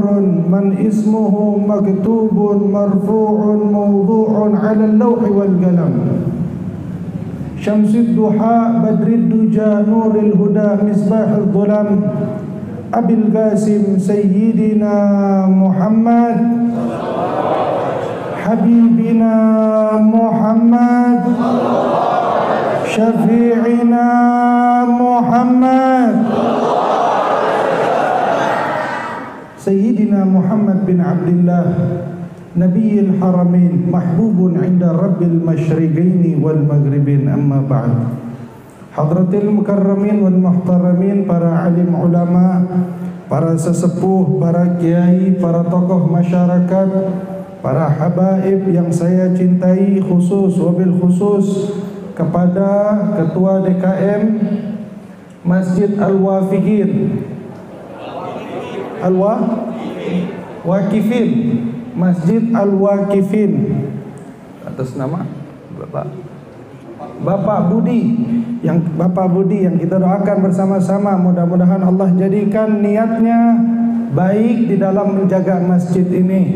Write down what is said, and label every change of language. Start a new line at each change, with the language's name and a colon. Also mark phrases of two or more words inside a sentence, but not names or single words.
Arabic: من اسمه مكتوب مرفوع موضوع على اللوح والقلم شمس الضحى بدر الدجى نور الهدى مصباح الظلام أبي القاسم سيدنا محمد حبيبنا محمد شفيعنا محمد سيدنا محمد بن عبد الله نبي الحرمين محبوب عند رب المشرقين والمغربين. أما بعد, Hadratil Mukarramin wal Muhtaramin,
Indonesian: para alim ulama, para sesepuh, para kiai, para tokoh masyarakat, para habaib yang saya cintai, khusus wabil khusus kepada Ketua DKM Masjid Al-Wafiqin Al-Waqifin, Masjid Al-Waqifin, atas nama Bapak Budi yang kita doakan bersama-sama, mudah-mudahan Allah jadikan niatnya baik di dalam menjaga masjid ini.